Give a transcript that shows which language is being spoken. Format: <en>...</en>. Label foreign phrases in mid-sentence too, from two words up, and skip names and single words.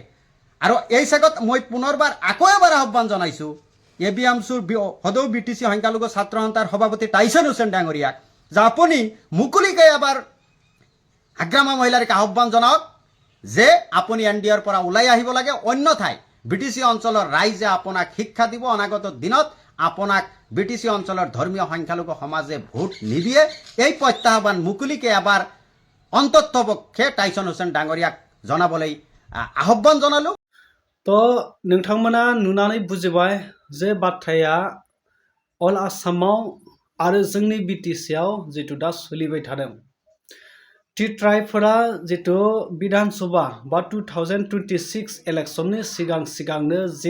<as>আৰু এই চাগত মই পুনৰবাৰ আকৌ এবাৰ আহ্বান জনাইছোঁ ABMCৰ সদৌ BTC সংখ্যালঘু ছাত্ৰ সন্থাৰ সভাপতি টাইছন হুছেইন ডাঙৰীয়াক যে আপুনি মুকলিকৈ এবাৰ হাগ্ৰামা মহিলাৰীক আহ্বান জনাওক যে আপুনি NDAৰ পৰা ওলাই আহিব লাগে, অন্যথাই BTC অঞ্চলৰ ৰাইজে আপোনাক শিক্ষা দিব। অনাগত দিনত আপোনাক BTC অঞ্চলৰ ধৰ্মীয় সংখ্যালঘু সমাজে ভোট নিদিয়ে। এই প্ৰত্যাহ্বান মুকলিকৈ এবাৰ অন্ততপক্ষে টাইছন হুছেইন ডাঙৰীয়াক জনাবলৈ আহ্বান জনালোঁ।</as> <brx>তো नोंथांमोना नुनानै बुजिबाय जे बाथ्राया अल आसामाव आरो जोंनि BTCआव जितु दा सोलिबाय थादों टी ट्राइबफोरा जितु विधान सभा बा 2026 इलेक्शननि सिगांनो जे</brx>